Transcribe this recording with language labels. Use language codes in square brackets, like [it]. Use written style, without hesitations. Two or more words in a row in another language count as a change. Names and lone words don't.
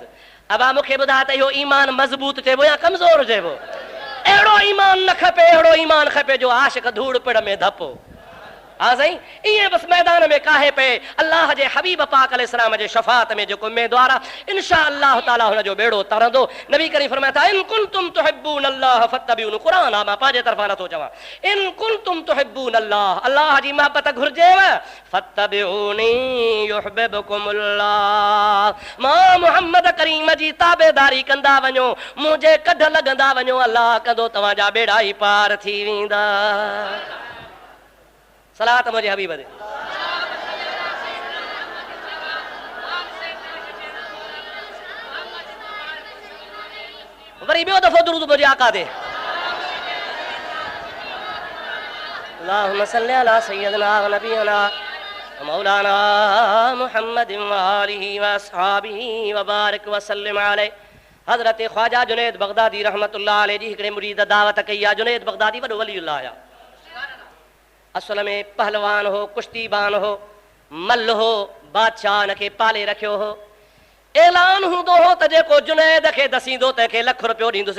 [sd] अबा मूंखे ॿुधाए त इहो ईमान मज़बूत चइबो या कमज़ोर चइबो, अहिड़ो ईमान न खपे, अहिड़ो ईमान खपे जो आशिक़ धूड़ पिड़ में धपो, हाँ साईं, ईअं बसि मैदान में काहे पे अल्लाह जे हबीब पाक अलैहिस्सलाम जे शफ़ाअत में जेको उम्मीदवार आहे [ar] إن شاء الله تعالى [sd] हुनजो बेड़ो तरंदो। नबी करीम फरमाया था [ar] إن كنتم تحبون الله فاتبعوني, [sd] क़ुरान आहे, मां पंहिंजे तरफ़ां नथो चवां, [ar] إن كنتم تحبون الله, [sd] अल्लाह जी मोहबत घुर्जेव, [ar] فاتبعوني يحببكم الله, [sd] मां मुहम्मद करीम जी ताबेदारी कंदा वञो, मुंहिंजे कढ लॻंदा वञो, अल्लाह कंदो तव्हांजा बेड़ा ई पार थी वेंदा। सलात मुंहिंजे हबीब दे, वरी ॿियो दफ़ो दुरूद मुंहिंजे आका दे, [ar] اللهم صل على سيدنا ونبينا مولانا محمد وآله وأصحابه وبارك وسلم عليه. [sd] हज़रत ख्वाजा जुनैद बगदादी [ar] رحمة الله عليه [sd] जी हिकिड़े मुरीद दावत कई आहे। जुनैद बगदादी वॾो वलीउल्लाह आया, असल में पहलवान हो, कुश्तीबान हो, मल हो, बादशाह हिनखे पाले रखियो हो। ऐलान हूंदो हो त जेको जुनैद खे दसींदो तंहिंखे लख रुपयो ॾींदुसि।